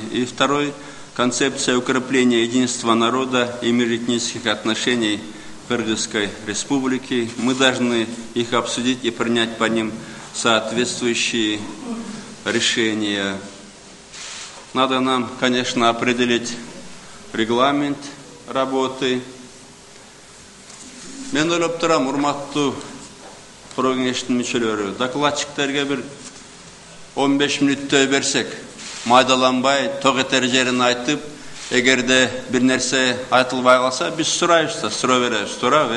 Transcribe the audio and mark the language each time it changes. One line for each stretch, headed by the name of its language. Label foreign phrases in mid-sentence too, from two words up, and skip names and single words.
Russian: И второй – концепция укрепления единства народа и межэтнических отношений Кыргызской республики. Мы должны их обсудить и принять по ним соответствующие решения. Надо нам, конечно, определить регламент работы.
Kyrgyz: Мен ойлоп турам, урматтуу кеңештин мүчөлөрү, докладчиктерге бир 15 мүнөттөй берсек, майдаланбай, ток этер жерин айтып, эгерде бир нерсе айтылбай калса, биз сурайбыз да, суроо беребиз, туурабы?